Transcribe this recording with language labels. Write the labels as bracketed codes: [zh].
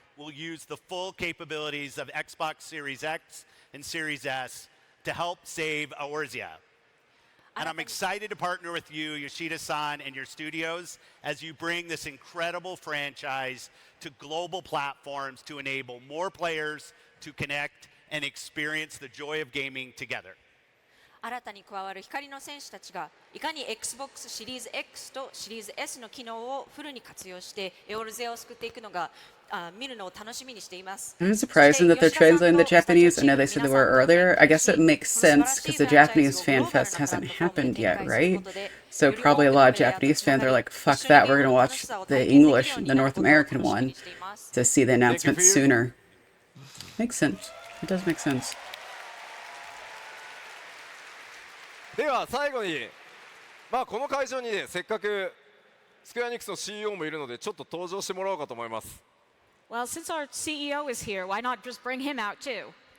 [en] will use the full capabilities of Xbox Series X and Series S to help save Eorzea. And I'm excited to partner with you, Yoshida-san, and your studios as you bring this incredible franchise to global platforms to enable more players to connect and experience the joy of gaming together. [ja] 新たに加わる光の戦士たちがいかに Xbox シリーズ X とシリーズ S の機能をフルに活用してエオルゼアを救っていくのが見るのを楽しみにしています。 [en] I'm surprised that they're translating the Japanese. I know they said they were earlier. I guess it makes sense because the Japanese Fan Fest hasn't happened yet, right? So probably a lot of Japanese fans are like, fuck that, we're gonna watch the English, the North American one to see the announcement sooner. Makes sense. It does make sense. [ja] では最後に、この会場にね、せっかくスクエアニックスの CEO もいるのでちょっと登場してもらおうかと思います。 [en] Well, since our CEO is here, why not just bring him out too?